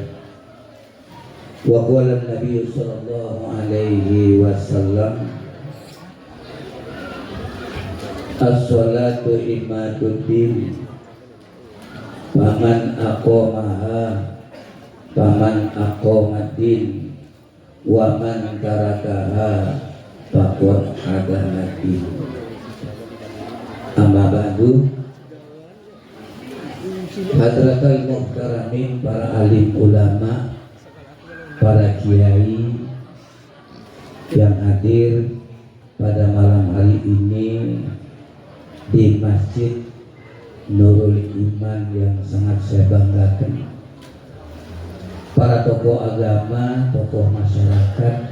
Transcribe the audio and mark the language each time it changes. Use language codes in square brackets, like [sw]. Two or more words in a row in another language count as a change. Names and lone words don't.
[ar] وقال النبي صلى الله عليه وسلم الصلاة عماد الدين فمن أقامها فمن أقام الدين ومن تركها فقد هدنتن. أما بعد, حضرة المحترمين, [id] para alim ulama, para kiai yang hadir pada malam hari ini di Masjid Nurul Iman yang sangat saya banggakan, para tokoh agama, tokoh masyarakat,